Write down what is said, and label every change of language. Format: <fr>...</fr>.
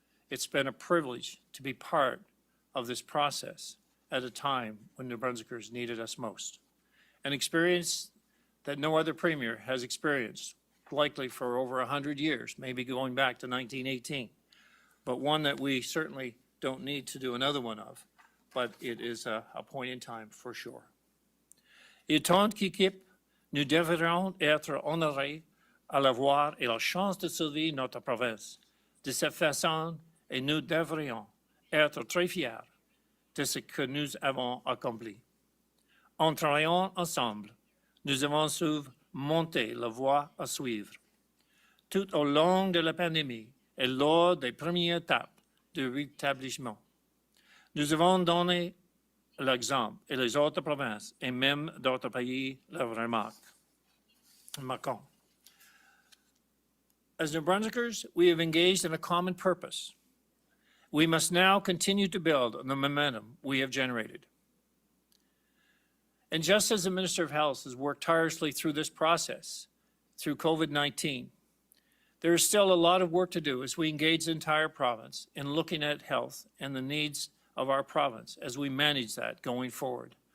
<en>It's been a privilege to be part of this process at a time when New Brunswickers needed us most. An experience that no other premier has experienced, likely for over 100 years, maybe going back to 1918, but one that we certainly don't need to do another one of, but it is a point in time for sure.</en> <fr>Et tant qu'équipe, nous devrions être honorés à l'avoir et la chance de sauver notre province de cette façon, et nous devrions être très fiers de ce que nous avons accompli. En travaillant ensemble, nous avons su monter la voie à suivre. Tout au long de la pandémie et lors des premières étapes du rétablissement, nous avons donné l'exemple et les autres provinces et même d'autres pays le remarquent.</fr> <en>As New Brunswickers, we have engaged in a common purpose. We must now continue to build on the momentum we have generated. And just as the Minister of Health has worked tirelessly through this process, through COVID-19, there is still a lot of work to do as we engage the entire province in looking at health and the needs of our province as we manage that going forward.</en>